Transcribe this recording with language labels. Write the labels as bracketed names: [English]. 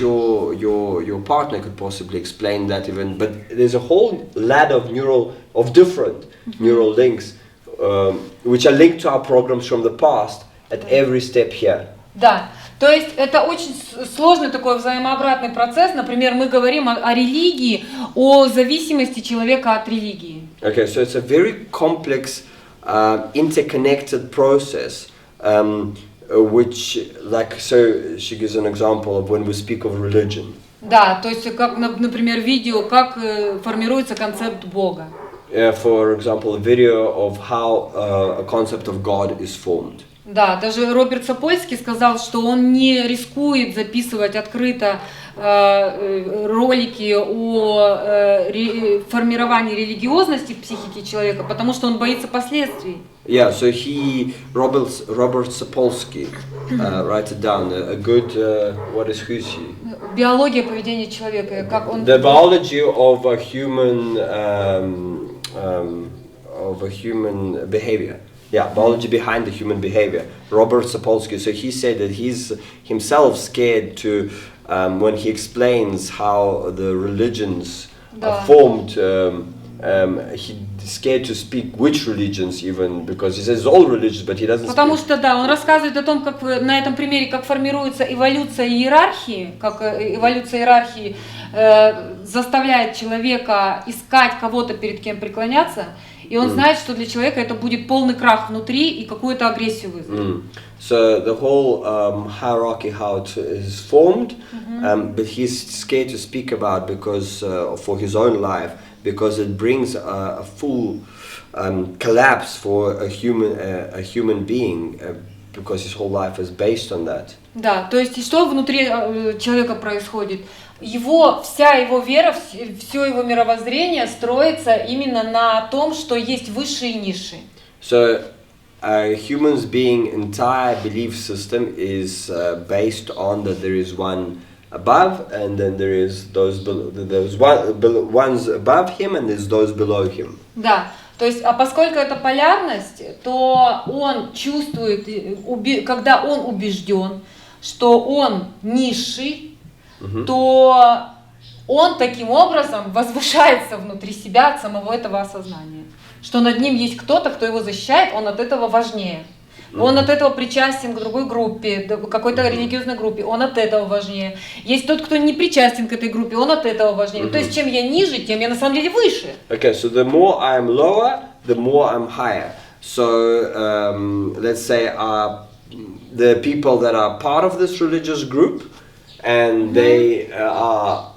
[English] Your partner could possibly explain that even, but there's a whole ladder of different neural links, which are linked to our programs from the past at every step here. [Russian] Да. То есть это очень сложный такой взаимообратный процесс. Например, мы говорим о религии, о зависимости человека от религии. [English] Okay, so it's a very complex, interconnected process, which, like, so she gives an example of when we speak of religion. [Russian] Да, то есть как, например, видео, как формируется концепт Бога. [English] For example, a video of how a concept of God is formed. [Russian] Да, даже Роберт Сапольский сказал, что он не рискует записывать открыто ролики о формировании религиозности в психике человека, потому что он боится последствий. [English] Yeah, so Robert Sapolsky, write it down. A good, who's he? [Russian] Биология поведения человека, как он. [English] The biology of a human behavior. Yeah, biology behind the human behavior. Robert Sapolsky. So he said that he's himself scared to, when he explains how the religions are formed, he's scared to speak which religions even, because he says all religions, but he doesn't. [Russian] Потому что да, он рассказывает о том, как на этом примере, как формируется эволюция иерархии, как эволюция иерархии заставляет человека искать кого-то, перед кем преклоняться. И он знает, что для человека это будет полный крах внутри и какую-то агрессию вызовет. [English] So the whole hierarchy, how it is formed, but he's scared to speak about because for his own life, because it brings a full collapse for a human being, because his whole life is based on that. [Russian] Да, то есть что внутри человека происходит? Вся его вера, все его мировоззрение строится именно на том, что есть высшие и низшие. [English] So, a human's being entire belief system is based on that there is one above, and then there is those ones above him, and there's those below him. [Russian] Да, то есть, а поскольку это полярность, то он чувствует, когда он убежден, что он низший, то он таким образом возвышается внутри себя от самого этого осознания. Что над ним есть кто-то, кто его защищает, он от этого важнее. Он от этого причастен к другой группе, к какой-то религиозной группе, он от этого важнее. Есть тот, кто не причастен к этой группе, он от этого важнее. То есть чем я ниже, тем я на самом деле выше. [English] Okay, so the more I'm lower, the more I'm higher. So let's say the people that are part of this religious group, and they are